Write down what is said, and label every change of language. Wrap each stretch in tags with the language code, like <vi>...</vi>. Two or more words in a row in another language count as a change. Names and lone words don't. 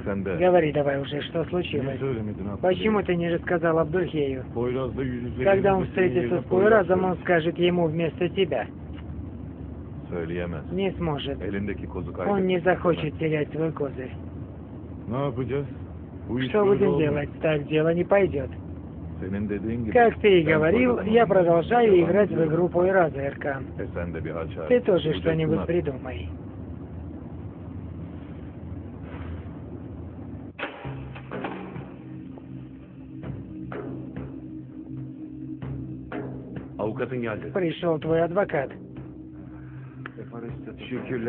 <ru>Говори давай уже, что случилось. Почему ты не рассказал Абдульхею? Когда он встретится с Пойразом, он скажет ему вместо тебя.</ru> <tr>Söyleyemez.</tr> <ru>Не сможет.</ru> <tr>Elindeki kozu</tr> <ru>Он не</ru> <tr>kaybetmek</tr> <ru>захочет терять свой козырь.</ru> <tr>Ne yapacağız? Bu iş</tr> <ru>Что</ru> <tr>böyle</tr> <ru>будем</ru> <tr>olmaz.</tr> <ru>делать? Так дело не пойдет.</ru> <tr>Senin dediğin gibi.</tr> <ru>Как ты и</ru> <tr>ben</tr> <ru>говорил,</ru> <tr>Poyraz'ın</tr> <ru>я</ru> <tr>oyununu</tr> <ru>продолжаю</ru> <tr>devam</tr> <ru>играть в</ru> <tr>ediyorum.</tr> <ru>игру Пойраза, Эркан.</ru> <tr>Sen de bir açar.</tr> <ru>Ты тоже</ru> <tr>Bulacaksın</tr> <ru>что-нибудь</ru> <tr>artık.</tr> <ru>придумай.</ru> <tr>Avukatın geldi.</tr> <ru>Пришел твой адвокат.</ru> <tr>Şükürler.</tr>